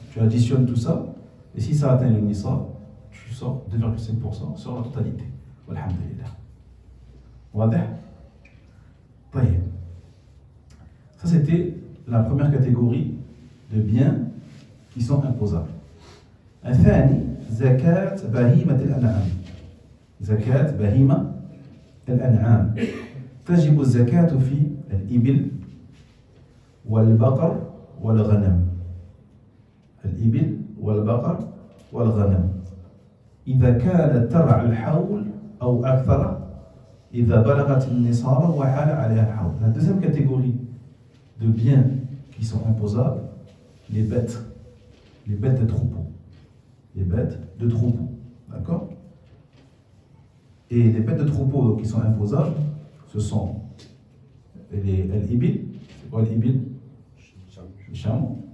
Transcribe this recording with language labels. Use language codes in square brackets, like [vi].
[fr] Tu additionnes tout ça, et si ça atteint le nisab, tu sors 2,5% sur la totalité. Alhamdulillah. Wadih? Ça, c'était la première catégorie de biens qui sont imposables. [ar] الثاني زكاة بهيمة الأنعام. زكاة بهيمة الأنعام. تجب الزكاة في الإبل والبقر والغنم. الإبل والبقر والغنم إذا كانت ترعى الحول أو أكثر إذا بلغت النصاب وحال عليها الحول. [fr] La deuxième catégorie de biens qui sont imposables, les bêtes de troupeau. Les bêtes de troupeau, d'accord? Et les bêtes de troupeau donc, qui sont imposables, ce sont les al-ibil. C'est quoi l'ibil? Les chameaux.